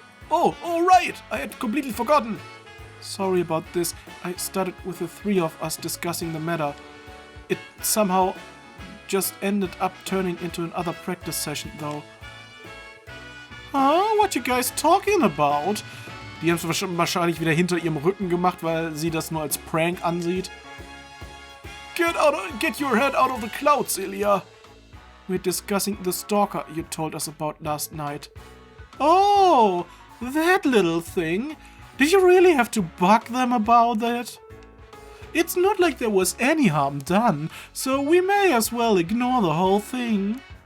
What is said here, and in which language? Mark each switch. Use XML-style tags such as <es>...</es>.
<en>Oh, right! I had completely forgotten. Sorry about this. I started with the three of us discussing the matter. It somehow just ended up turning into another practice session, though. Huh? What you guys talking about?</en> <de>Die haben es wahrscheinlich wieder hinter ihrem Rücken gemacht, weil sie das nur als Prank ansieht.</de> <en>Get your head out of the clouds, Ilya. We're discussing the stalker you told us about last night. Oh, that little thing. Did you really have to bug them about that? It's not like there was any harm done, so we may as well ignore the whole thing.</en>